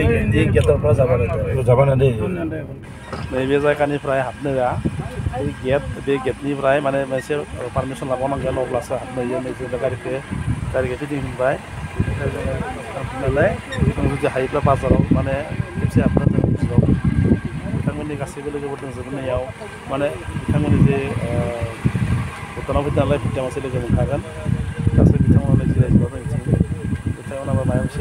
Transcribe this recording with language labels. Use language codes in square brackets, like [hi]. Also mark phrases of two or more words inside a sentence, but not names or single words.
[as] এই গেটৰ পৰা যাব লাগে যাব না দেই [brx] नैबे जायगानिफ्राय हाबनोआ बे गेटनिफ्राय माने मोनसे पारमिसन लाबावनांगोन अब्लासो हाबनो हायो नैबे गारिखौ फिदिंफिनबाय थांफिननानै जों जुदि हायोब्ला बाजाराव माने खेबसे हाबनो जों गोसोआव बिथांमोननि गासैबो लोगोफोर दंजोबनायाव माने बिथांमोननि जे भुटानाव फैदों नालाय भुटानावसो लोगो मोनखागोन गासै बिथांमोना जिरायजोबा जोंथिं बिथांमोना माबा मोनसे